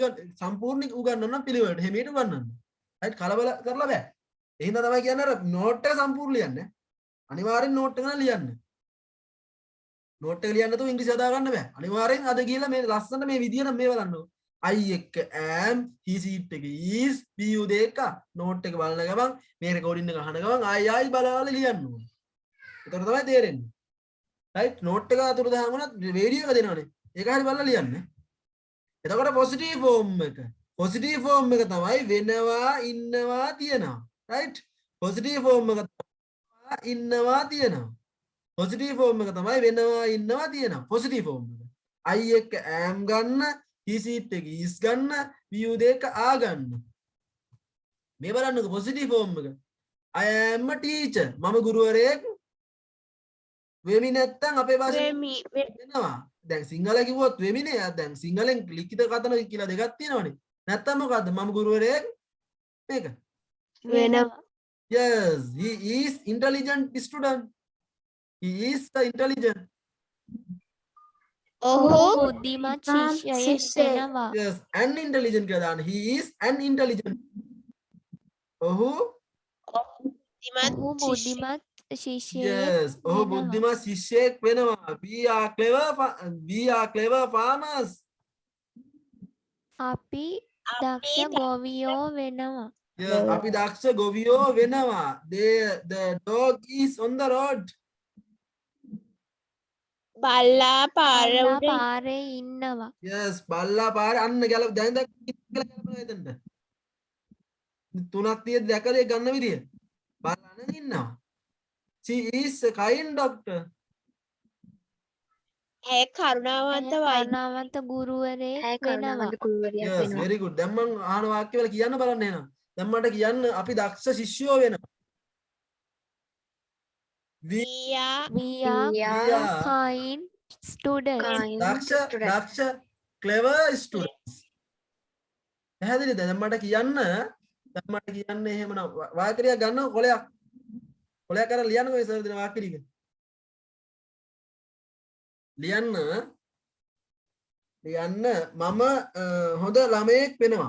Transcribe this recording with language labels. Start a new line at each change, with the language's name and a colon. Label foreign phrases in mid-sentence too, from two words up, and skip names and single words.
Sinhala: සම්පූර්ණ උගන්නන්න පිළිවෙලට හැමීට උගන්නන්න right කලබල කරලා බෑ එහෙනම් තමයි කියන්නේ අර
English: note එක
Sinhala: සම්පූර්ණ ලියන්න අනිවාර්යෙන් note එක නම් ලියන්න note එක ලියන්න නැතුව ඉංග්‍රීසි හදා ගන්න බෑ අනිවාර්යෙන් අද ගිහලා මේ ලස්සන මේ විදියට මේව ගන්නකො I එක
English: am he it
Sinhala: එක
English: is be you
Sinhala: දෙක note එක බලන ගමන් මේ recording එක අහන ගමන් ආයි බලලා ලියන්න ඕනේ ඒතර තමයි තේරෙන්නේ right note එක අතුරු දහම වුණත් වීඩියෝ එක දෙනවනේ ඒක හරි බලලා ලියන්න එතකොට
English: positive form
Sinhala: එක තමයි වෙනවා ඉන්නවා තියෙනවා right
English: positive form
Sinhala: එක තමයි ඉන්නවා තියෙනවා
English: positive form
Sinhala: එක තමයි වෙනවා ඉන්නවා තියෙනවා
English: positive form
Sinhala: එක I එක am ගන්න
English: he it
Sinhala: එක is ගන්න you දෙක ආ ගන්න මේ බලන්නකෝ
English: positive form
Sinhala: එක
English: I am a teacher
Sinhala: මම ගුරුවරයෙක් වෙමි නැත්තම් අපේ භාෂාවෙන් වෙනවා දැන් සිංහල කිව්වොත් වෙමිනේ දැන් සිංහලෙන් ලිඛිත කතන කියලා දෙකක් තියෙනවනේ නැත්තම් මොකද්ද මම ගුරුවරයෙක් මේක වෙනවා
English: Yes, he is intelligent student. He is the intelligent.
Sinhala: ඔහු බුද්ධිමත් ශිෂ්‍යයෙක් වෙනවා.
English: Yes, an intelligent
Sinhala: කියලා දාන්න.
English: He is an intelligent.
Sinhala: ඔහු ඔහු බුද්ධිමත් ශිෂ්‍යයෙක් yes, ඔහු වෙනවා. බුද්ධිමත් ශිෂ්‍යයෙක් වෙනවා.
English: We are clever farmers.
Sinhala: අපි දක්ෂ ගොවියෝ වෙනවා. Yes, අපි දක්ෂ ගොවියෝ වෙනවා.
English: The dog is on the road.
Sinhala: බල්ලා පාර බල්ලා උඩ පාරේ ඉන්නවා. Yes, බල්ලා පාරේ අන්න දැන් කියලා එතනට. තුනක් තියෙද්දි දැකලා ඒක ගන්න විදිය. බලන්න ඉන්නවා.
English: She is a kind doctor.
Sinhala: ඇය කරුණාවන්ත වෛද්‍ය කරුණාවන්ත ගුරුවරයෙක් වෙනවා.
English: Yes, very good.
Sinhala: දැන් මම අහන වාක්‍ය වල කියන්න බලන්න එහෙනම්. දැන් මට කියන්න අපි දක්ෂ ශිෂ්‍යයෝ වෙනවා.
English: We We are kind students. දක්ෂ clever students.
Sinhala: පැහැදිලිද? දැන් මට කියන්න එහෙමනම් වාක්‍යයක් ගන්න කොලයක්. කොලයක් අරන් ලියන්නකෝ ඉස්සර දෙන වාක්‍ය ටික. ලියන්න මම හොඳ ළමයෙක් වෙනවා.